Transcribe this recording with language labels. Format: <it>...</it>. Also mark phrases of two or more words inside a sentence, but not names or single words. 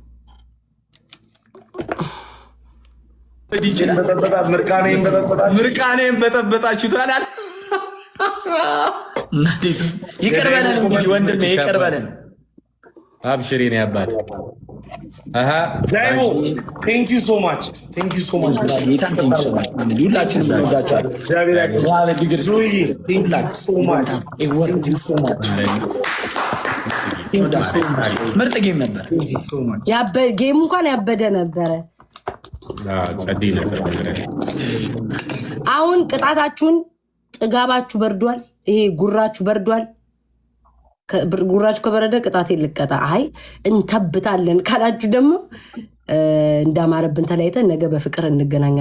<am>ምርቃኔን በጠበጣችሁት አላል ይቀርበለን እንግዲህ ወንድሜ ይቀርበለን። አብሽሪ ነው ያባት ዳይሞ</am> <en>thank you so much</en> <am>ጌታን</am> <en>thank you so much</en> <am>ሁላችንም እንወዳችኋለን። እግዚአብሔር ያክብርልን። ቢግርስ</am> <en>thank you so much</en> <am>ምርጥ ጌም ነበር። ጌም እንኳን ያበደ ነበረ። ጸዲ ነበር። አሁን ቅጣታችሁን ጥጋባችሁ በርዷል። ይሄ ጉራችሁ በርዷል። ጉራችሁ ከበረደ ቅጣት ልቀጣ። አይ እንተብታለን ካላችሁ ደግሞ እንዳማረብን ተለያይተን ነገ በፍቅር እንገናኛለን።</am>